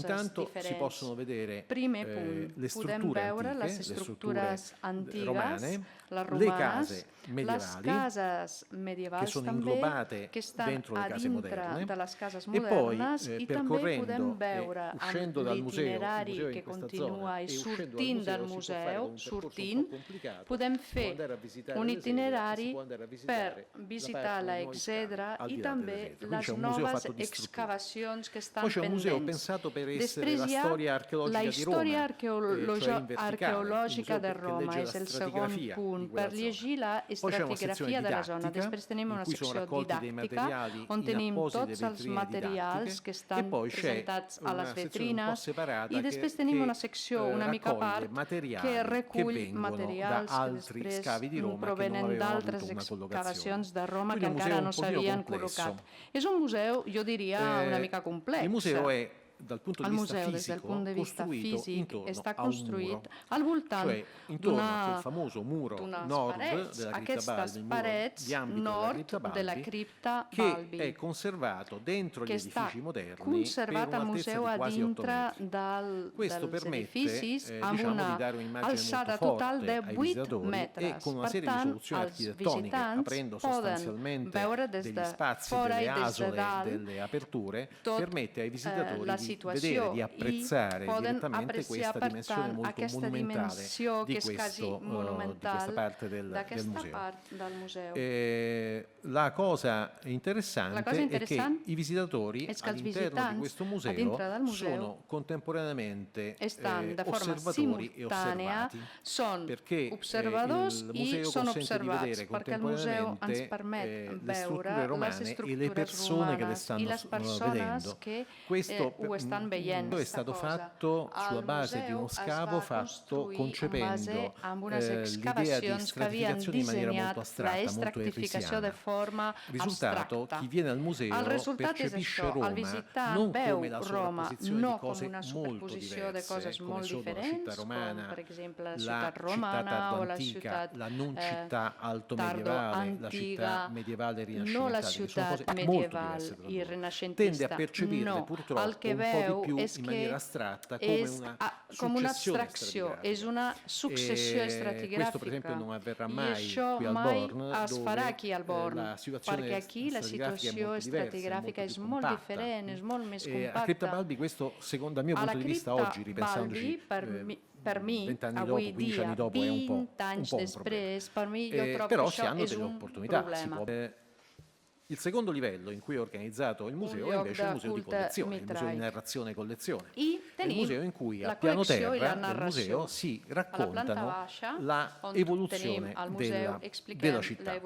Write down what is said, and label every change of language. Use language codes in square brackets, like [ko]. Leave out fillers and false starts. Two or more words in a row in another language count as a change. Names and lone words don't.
[it] Intanto si possono vedere le strutture antiche, le strutture romane, le case medievali che sono inglobate dentro le case moderne, e poi percorrendo uscendo dal museo in questa zona e uscendo dal museo si può fare un percorso [ca] podem fer un itinerari per visitar visitar l'exedra i també les noves excavacions que estan [it] è un museo pensato per essere la storia archeologica di Roma, cioè in verticale, [ca] archeologica de Roma, és el segon punt, per llegir la estratigrafia de la zona. Després tenim una secció didàctica on tenim tots els materials que estan presentats a les vetrines i després tenim una secció una mica a part que recull materials que després provenen d'altres excavacions de Roma que encara no s'havien col·locat. És un museu, jo diria, una mica complex. [it] Il museo è dal punto di vista museo, [ca] des del punt de vista físic, està construït al voltant [it] d'una famoso muro nord della [ca] aquestes parets nord de la cripta Balbi, [it] che è conservato dentro gli edifici moderni [ca] conservat al museu a dintre dels edificis amb una alçada total de 8 metres. Per tant, els visitants poden veure des de fora i des de dalt tot la situació [it] di apprezzare direttamente questa dimensione molto [ca] aquesta [it] monumentale [ca] dimensió [it] di [ca] que és quasi monumental d'aquesta part del museu. [it] La cosa interessante è che i visitatori all'interno di questo museo sono contemporaneamente osservatori e osservati, perché il museo consente di vedere contemporaneamente le strutture romane e le persone che le stanno vedendo. Questo è stato fatto sulla base di uno scavo fatto concependo l'idea di stratificazione in maniera molto astratta, molto efresiana. Il risultato, chi viene al museo percepisce Roma non come la sovrapposizione di cose molto diverse, come sono la città romana, [ca] per exemple, la la ciutat [it] città romana tardo o la antica, [ca] ciutat [it] la non città alto medievale, la città medievale rinascimentale, [ca] no la [it] che sono [ca] ciutat [it] cose molto [ca] medieval [it] diverse tra i loro. [ca] renaixentista. [it] Tende a percepirle purtroppo [ca] el que [it] un po' [ca] veu [it] di più [ca] és [it] in [ca] que [it] maniera astratta come una [ca] abstracció, és una successió estratigràfica. [it] Questo per esempio non avverrà [ca] I [it] mai [ca] això [it] qui al [ca] mai [it] Born, [ca] es farà [it] dove [ca] aquí al Born, [it] la situazione [ca] perquè aquí la situació estratigràfica és molt diferent, és molt més compacta. [it] A Cripta Balbi questo, secondo dal mio punto di vista oggi, ripensandoci, [ca] per mi, [it] 20 anni [ca] avui [it] dopo, 15 [ca] dia, [it] anni dopo, è un po' [ca] 20 anys després, per mi jo trobo [it] però [ca] que [it] si [ca] això [it] hanno [ca] és [it] delle [ca] un [it] opportunità. [ca] problema. [it] Il secondo livello in cui è organizzato il museo è invece il museo di collezione, il museo di narrazione e collezione. È il museo in cui al piano terra del museo si raccontano l'evoluzione della città.